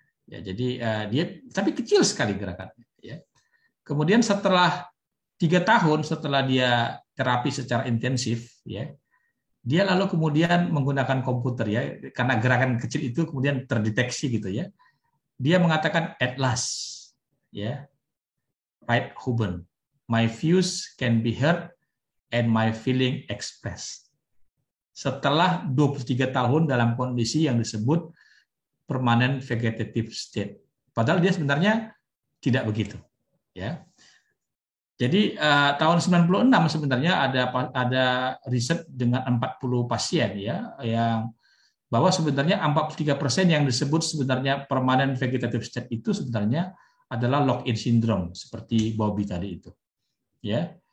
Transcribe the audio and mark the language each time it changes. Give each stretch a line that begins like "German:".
Indonesian: Ya jadi dia tapi kecil sekali gerakannya ya. Kemudian setelah 3 tahun setelah dia terapi secara intensif ya, dia lalu kemudian menggunakan komputer ya, karena gerakan kecil itu kemudian terdeteksi gitu ya. Dia mengatakan
English: at last ya, right Huben, my views can be heard and my feeling expressed.
Indonesian: Setelah 23 tahun dalam kondisi yang disebut permanent vegetative state. Padahal dia sebenarnya tidak begitu ya. Jadi tahun 96 sebenarnya ada riset dengan 40 pasien ya, yang bahwa sebenarnya 43% yang disebut sebenarnya permanent vegetative state itu sebenarnya adalah lock-in syndrome seperti Bobby tadi itu. Ya.